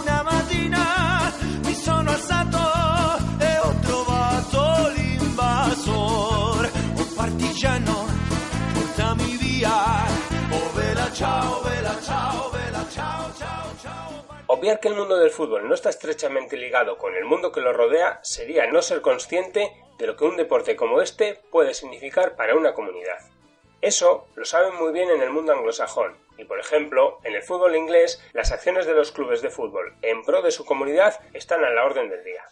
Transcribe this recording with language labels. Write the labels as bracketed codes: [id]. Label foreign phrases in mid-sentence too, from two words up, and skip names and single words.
[it] Una mattina mi sono alzato e ho trovato l'invasor, oh partigiano, portami via, oh vela ciao, vela ciao, vela ciao, ciao, ciao. [es] Obviar que el mundo del fútbol no está estrechamente ligado con el mundo que lo rodea sería no ser consciente de lo que un deporte como este puede significar para una comunidad. Eso lo saben muy bien en el mundo anglosajón, y por ejemplo, en el fútbol inglés, las acciones de los clubes de fútbol en pro de su comunidad están a la orden del día.